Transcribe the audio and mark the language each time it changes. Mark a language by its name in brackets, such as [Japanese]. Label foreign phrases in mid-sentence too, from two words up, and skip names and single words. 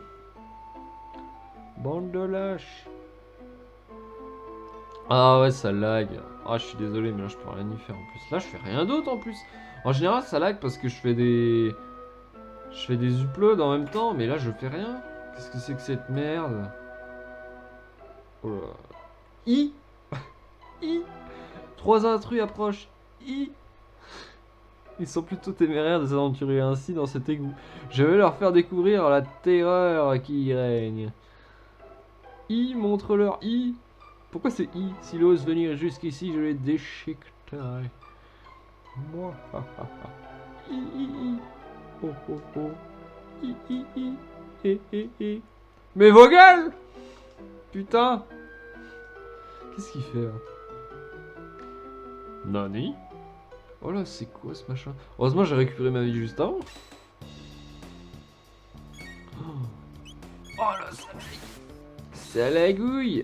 [French] Bande de lâches. Ah ouais, ça lag. Ah, je suis désolé, mais là, je peux rien y faire en plus. Là, je fais rien d'autre en plus. En général, ça lag parce que je fais des... Je fais des uploads en même temps, mais là, je fais rien. Qu'est-ce que c'est que cette merde? Oh là. I. I. 3 intrus approchent. I. Ils sont plutôt téméraires de s'aventurer ainsi dans cet égout. Je vais leur faire découvrir la terreur qui y règne. I, montre-leur I. Pourquoi c'est I? S'il ose venir jusqu'ici, je les déchiqueterai. Moi, I, I, I. Oh, oh, oh. I, I, I. Eh, eh, eh. Mais vos gueules! Putain! Qu'est-ce qu'il fait là? Nani? Oh là, c'est quoi ce machin? Heureusement, j'ai récupéré ma vie juste avant. Oh là, ça lagouille!